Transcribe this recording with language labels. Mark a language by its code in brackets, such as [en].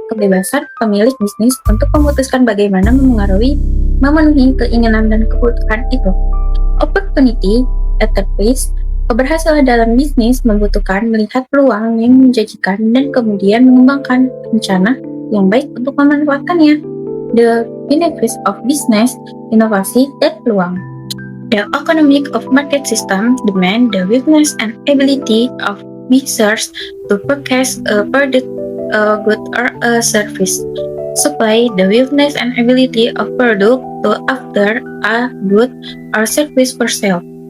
[id] Kebebasan pemilik bisnis untuk memutuskan bagaimana memenuhi keinginan dan kebutuhan itu. [en] Opportunity at the place. [id] Keberhasilan dalam bisnis membutuhkan melihat peluang yang menjanjikan dan kemudian mengembangkan rencana yang baik untuk memanfaatkannya. [en] The benefits of business, [id] inovasi, dan peluang. [en] The economic of market system demand the willingness and ability of users to purchase a product, a good, or a service. Supply, the willingness and ability of product to offer a good or service for sale.